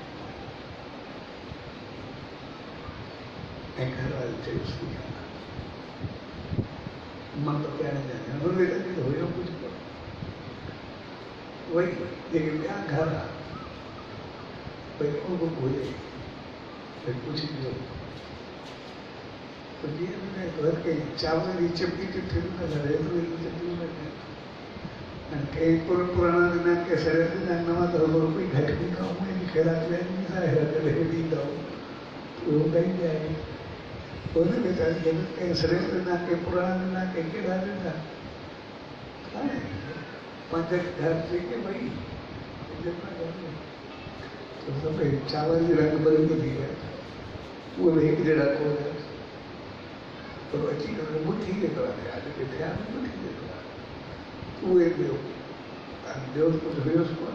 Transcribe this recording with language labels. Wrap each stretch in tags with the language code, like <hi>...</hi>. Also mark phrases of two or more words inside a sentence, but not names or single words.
<sd>ऐं घर वारे चयोसि की मां त पहिरियों ॼाणे हुनमें त हुयो कुझु कोन, वरी जेके ॿिया घर भई उहो ॻोल्हे भई कुझु ॾियो तो जीअं घर के चावल जी चिपकी चिट्ठी न करे चिट्ठी न करे ऐं कंहिं पुराणा ॾिना कंहिं सड़े ॾिना नवां त कोई घटि ॾींदा उहे ख़ैरात ॾींदा उहो कंहिंजे आहे उन्हें बेचारे कहीं सड़े ॾिना कंहिं पुराणा ॾिना कंहिं कहिड़ा ॾिना हाणे पंहिंजे घर जेके भई तो सभई चावल जी रंग बरंगी थी विया, उहे बि हिकु जहिड़ा कोन पर अची करे मुठी जेतिरा थिया जेके थिया न मुठी जेतिरा उहे ॿियो कुझु हुयोसि कोन।</sd>